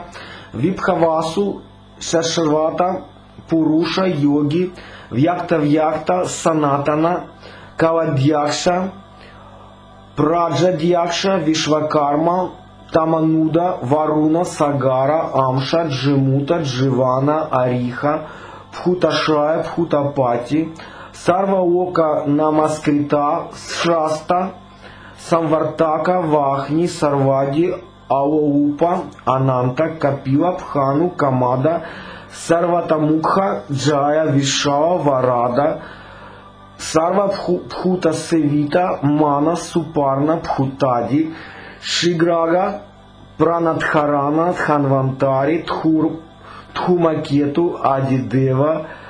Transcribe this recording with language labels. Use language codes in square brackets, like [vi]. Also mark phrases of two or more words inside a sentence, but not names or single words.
[sa] Vibhavasu, Shashvata, Purusha, Yogi, Vyakta, Sanatana, Kaladyaksha, Prajadyaksha, Vishvakarma, Tamanuda, Varuna, Sagara, Amsha, Джимута, Дживана, Ариха, Пхуташрая, Пхутапати, Сарвалока, Намаскрита, Шаста, Самвартака, Вахни, Сарвади, Алоупа, Ананта, Капила, Пхану, Камада, Сарватамукха, Джая, Вишава, Варада, Сарва Пхута Севита, Мана, Супарна, Пхутади, Шиграга, Пранадхарана, Дханвантари, Тхумакету, Адидева,